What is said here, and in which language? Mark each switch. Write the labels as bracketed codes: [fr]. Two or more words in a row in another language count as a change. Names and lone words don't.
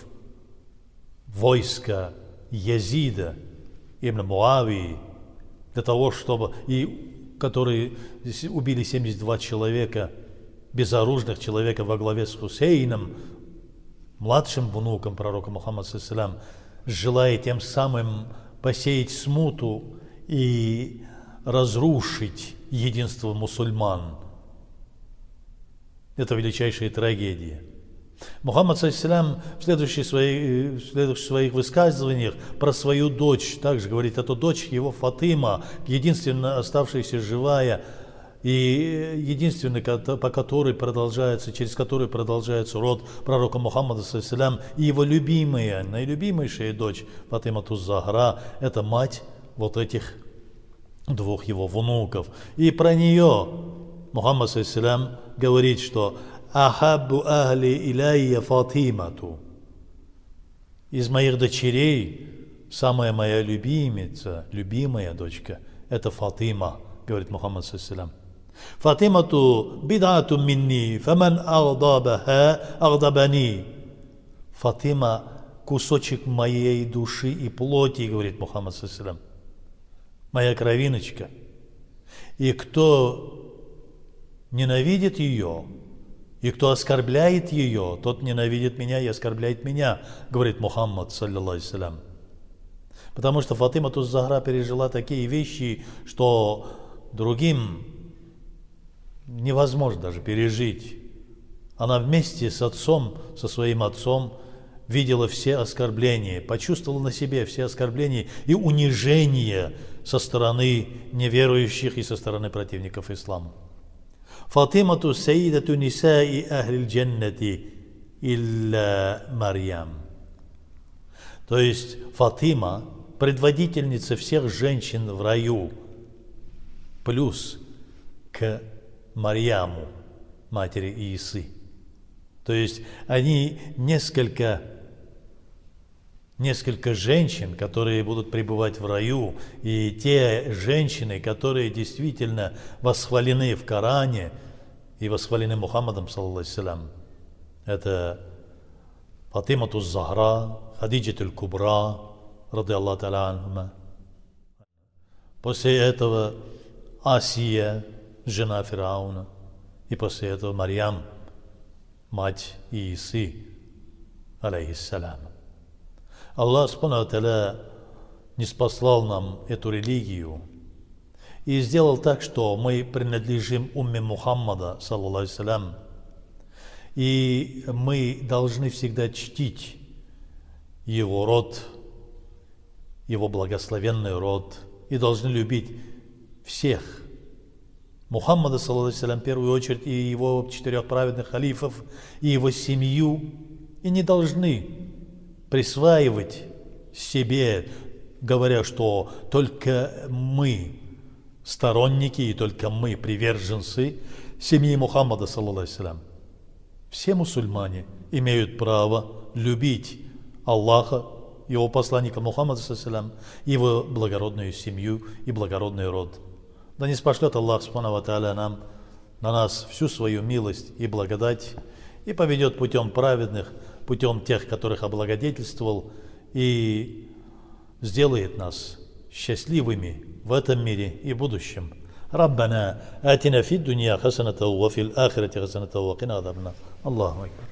[ru] войска Язида, ибн Муавии, для того, чтобы, которые убили 72 человека, безоружных человека во главе с Хусейном, младшим внуком пророка Мухаммада, [ar] صلى الله عليه وسلم, [ru] желая тем самым посеять смуту и разрушить единство мусульман. Это величайшая трагедия. Мухаммад, [ar] صلى الله عليه وسلم, [ru] в следующих своих высказываниях про свою дочь также говорит, это дочь его Фатима, единственная оставшаяся живая, и единственная, по которой продолжается, через которую продолжается род пророка Мухаммада, [ar] صلى الله عليه وسلم, [ru] и его любимая, наилюбимейшая дочь Фатима Туз-Захра, это мать вот этих двух его внуков. И про нее Мухаммад, [ar] صلى الله عليه وسلم, [ru] говорит, что [ar] «أحب أهلي إلي فاطمة». [ru] Из моих дочерей самая моя любимица, любимая дочка, это Фатима, говорит Мухаммад, [ar] صلى الله عليه وسلم. «فاطمة بضعة مني فمن أغضبها أغضبني». [ru] Фатима – кусочек моей души и плоти, говорит Мухаммад, [ar] صلى الله عليه وسلم. [ru] Моя кровиночка. И кто ненавидит ее, и кто оскорбляет ее, тот ненавидит меня и оскорбляет меня, говорит Мухаммад, [ar] صلى الله عليه وسلم. [ru] Потому что Фатима Туз-Захра пережила такие вещи, что другим невозможно даже пережить. Она вместе с отцом, со своим отцом, видела все оскорбления, почувствовала на себе все оскорбления и унижения со стороны неверующих и со стороны противников ислама. [ar] فاطمة سيدة نساء أهل الجنة إلا مريم. [ru] То есть Фатима – предводительница всех женщин в раю, плюс к Марьяму, матери Иисы. То есть они несколько женщин, которые будут пребывать в раю, и те женщины, которые действительно восхвалены в Коране и восхвалены Мухаммадом, [ar] صلى الله عليه وسلم, [ru] это Фатима Туз-Захра, Хадиджа Аль-Кубра, [ar] رضي الله تعالى عنهما. [ru] После этого Асия, жена Фирауна, и после этого Марьям, мать Иисы, алейхиссалям. Аллах [ar] سبحانه وتعالى [ru] ниспослал нам эту религию и сделал так, что мы принадлежим умме Мухаммада, [ar] صلى الله عليه وسلم, [ru] и мы должны всегда чтить его род, его благословенный род, и должны любить всех. Мухаммада, [ar] صلى الله عليه وسلم, [ru] в первую очередь, и его 4 праведных халифов, и его семью, и не должны присваивать себе, говоря, что только мы сторонники и только мы приверженцы семьи Мухаммада, [ar] صلى الله عليه وسلم. [ru] Все мусульмане имеют право любить Аллаха, его посланника Мухаммада, [ar] صلى الله عليه وسلم, [ru] его благородную семью и благородный род. Да не спошлет Аллах, [ar] سبحانه وتعالى, [ru] на нас всю свою милость и благодать и поведет путем праведных, путем тех, которых облагодетельствовал, и сделает нас счастливыми в этом мире и будущем. [ar] ربنا آتنا في الدنيا حسنة وفي الآخرة حسنة وقنا عذاب النار. الله أكبر.